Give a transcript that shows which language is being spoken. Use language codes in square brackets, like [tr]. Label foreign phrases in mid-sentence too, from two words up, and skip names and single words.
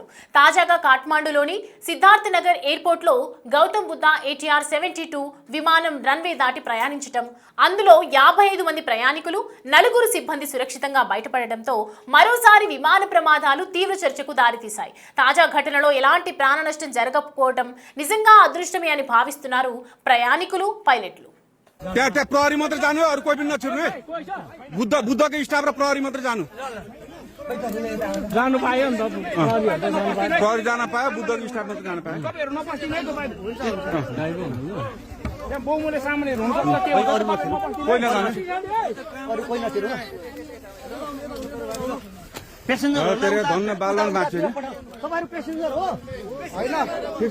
[te] తాజాగా కాఠ్మాండూలోని సిద్ధార్థ్ నగర్ ఎయిర్పోర్ట్లో గౌతమ్ బుద్ధ ATR 72 విమానం రన్వే దాటి ప్రయాణించటం, అందులో 55 మంది ప్రయాణికులు, 4 సిబ్బంది సురక్షితంగా బయటపడడంతో మరోసారి విమాన ప్రమాదాలు తీవ్ర చర్చకు దారితీశాయి. తాజా ఘటనలో ఎలాంటి ప్రాణ నష్టం జరగకపోవడం నిజంగా అదృష్టమే అని భావిస్తున్నారు ప్రయాణికులు, పైలట్లు. [ne] प्रहरी मात्र जानु अरू कोही पनि नछुर्नु है। बुद्धको स्टाफ र प्रहरी मात्र जानु पायो नि त। प्रहरी जान पायो, बुद्धको स्टाफ मात्र जान पायो। कोही नजानु, तेरे धन्न बालन बाँच्यो नि ठिक छ।